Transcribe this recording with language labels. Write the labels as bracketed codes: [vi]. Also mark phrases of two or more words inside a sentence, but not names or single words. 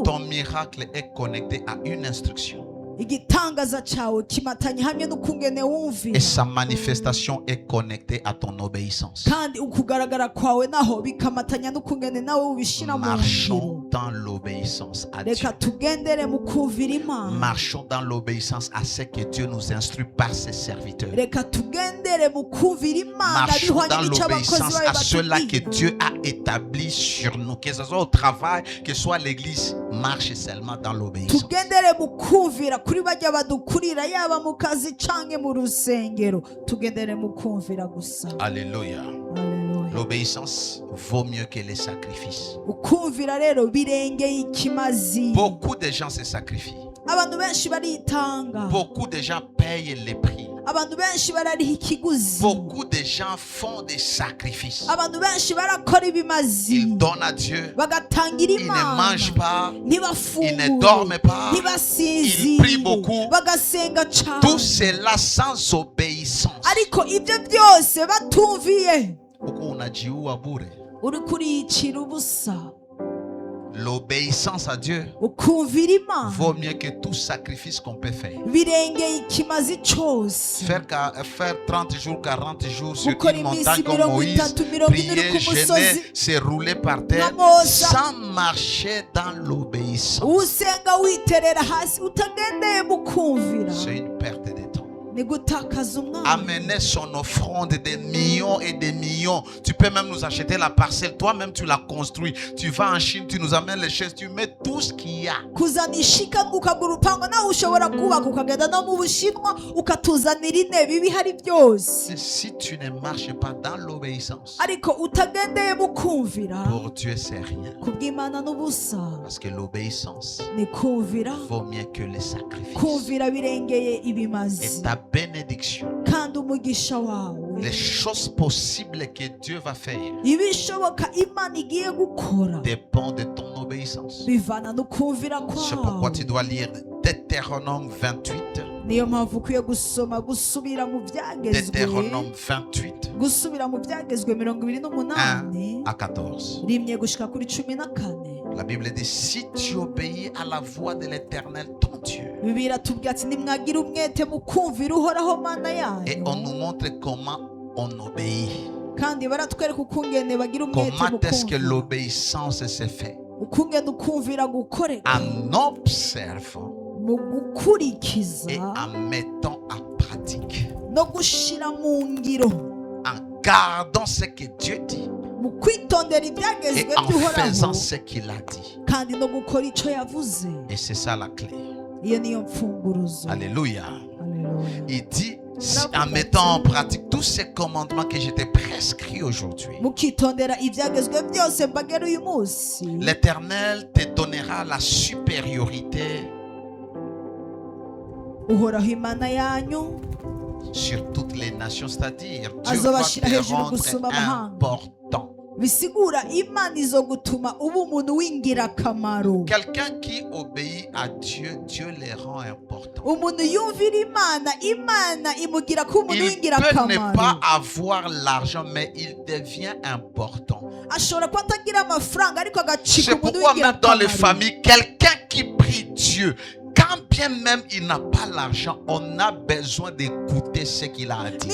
[fr] Ton miracle est connecté à une instruction. [rn] igitangaza cyawe kimatanye hamwe n'ukungene [fr] Et [rn] wumvira [fr] sa manifestation est connectée à ton obéissance. [rn] kandi ukugaragara kwawe naho bikamatanya n'ukungene nawe ubishira mu ngiro. [fr] Marchons dans l'obéissance à Dieu. [rn] reka tugendere mu kumvira imana. [fr] Marchons dans l'obéissance à ce que Dieu nous instruit par ses serviteurs. [rn] reka tugendere mu kumvira imana [fr] Marchons [rn] bihwanye [fr] dans [rn] n'icyo abakozi [fr] l'obéissance [rn] bayo [fr] à ceux-là que [rn] batubwira. [fr] Dieu a établi sur nous. Que ce soit au travail, que ce soit à l'église, marche seulement dans l'obéissance. [rn] tugendere mu kumvira kuri bajya badukurira yaba mu kazi canke mu rusengero tugendere mu kumvira gusa. [fr] Alléluia. [rn] Haleluya. [fr] L'obéissance vaut mieux que les sacrifices. [rn] ukumvira rero birengeye ikimazi. [fr] Beaucoup de gens se sacrifient. [rn] abantu benshi baritanga. [fr] Beaucoup de gens payent les prix. [rn] abantu benshi barariha ikiguzi. [fr] Beaucoup de gens font des sacrifices. [rn] abantu benshi barakora ibimazi [fr] Ils donnent à Dieu. [rn] bagatangira [fr] Ils ne [rn] imana [fr] mangent pas. [rn] ntibafungure [fr] Ils ne dorment pas. [rn] ntibasinzire [fr] Ils prient beaucoup. [rn] bagasenga [fr] Tout [rn] cyane [fr] cela sans obéissance. [rn] ariko ibyo byose batumviye [sw] Huku unajiua bure. [rn] uri kuriyicira ubusa. [fr] L'obéissance à Dieu [rn] ukumvira imana [fr] vaut mieux que tout sacrifice qu'on peut faire. [rn] birengeye ikimazi cyose. [fr] Faire 30 jours, 40 jours sur [rn] Gukora [fr] une [rn] iminsi [fr] montagne comme [rn] mirongo [fr] Moïse, [rn] itatu, mirongo ine uri [fr] prier, [rn] ku [fr] jeûner, [rn] musozi [fr] se rouler par terre, [rn] na Mose. [fr] sans marcher dans l'obéissance. [rn] usenga witerera hasi utagendeye mu kumvira [fr] C'est une perte de temps. [rn] ni gutakaza umwanya. [fr] Amener son offrande des millions et des millions. Tu peux même nous acheter la parcelle. Toi-même, tu la construis. Tu vas en Chine, tu nous amènes les chaises, tu mets tout ce qu'il y a. [rn] kuzana ishikanwa ukagura urupango nawe ushobora kubaka ukagenda no mu Bushinwa ukatuzanira intebe ibihari byose. [fr] Si tu ne marches pas dans l'obéissance, [rn] ariko utagendeye mu kumvira, [fr] pour Dieu c'est rien. [rn] kubw'Imana n'ubusa. [fr] Parce que l'obéissance [rn] ni kumvira, [fr] vaut mieux que les sacrifices. [rn] kumvira birengeye [fr] Et [rn] ibimazi. [fr] ta bénédiction, [rn] kandi umugisha wawe, [fr] les choses possibles que Dieu va faire, [rn] ibishoboka Imana igiye gukora [fr] dépend de ton obéissance. [rn] bivana no kumvira [fr] C'est pourquoi tu [rn] kwawe. [fr] dois lire Deutéronome 28. [rn] niyo mpamvu ukwiye gusubira mu byagezwe, [fr] Deutéronome 28, [rn] gusubira mu byagezwe 28 [fr] à 14. [rn] rimwe gushika kuri 14. [fr] La Bible dit, si tu obéis à la voix de l'Éternel, ton Dieu. [rn] Bibiliya iratubwira ati nimwagira umwete mu kumvira uhoraho Mana [fr] Et on [rn] yanyu. [fr] nous montre comment on obéit. [rn] kandi baratwereka ukungene bagira umwete mu [fr] Comment est-ce que [rn] kumvira, [fr] l'obéissance se fait? [rn] ukungene ukumvira gukoreka [fr] En observant [rn] mu gukurikiza [fr] et en mettant en pratique. [rn] no gushira mu ngiro, [fr] En gardant ce que Dieu dit [rn] mu kwitondera [fr] et [rn] ibyagezwe [fr] en faisant [rn] by'uhoraho [fr] ce qu'il a dit. [rn] kandi no gukora icyo yavuze. [fr] Et c'est ça la clé. [rn] iyo niyo mfunguruzo. [fr] Alléluia. [rn] Haleluya. [fr] Il dit, en mettant en pratique tous ces commandements que je t'ai prescrits aujourd'hui, [rn] mukitondera ibyagezwe byose mbagera uyu munsi, [fr] l'Éternel te donnera la supériorité [rn] uhoraho Imana yanyu [fr] sur toutes les nations, c'est-à-dire Dieu va [rn] azobashira [fr] te [rn] hejuru [fr] rendre [rn] gusumba amahanga. [fr] important. [rn] bisigura Imana izo gutuma uba umuntu w'ingirakamaro. [fr] Quelqu'un qui obéit à Dieu, Dieu les rend importants. [rn] umuntu yumvira Imana, Imana imugira ko umuntu [fr] Il peut ne [rn] w'ingirakamaro. [fr] pas avoir l'argent, mais il devient important. [rn] ashobora kuba atagira amafaranga ariko agacika [fr] C'est [rn] umuntu [fr] pourquoi même dans les [rn] w'ingirakamaro. [fr] familles, quelqu'un qui prie Dieu, quand bien même il n'a pas l'argent, on a besoin d'écouter ce qu'il a dit.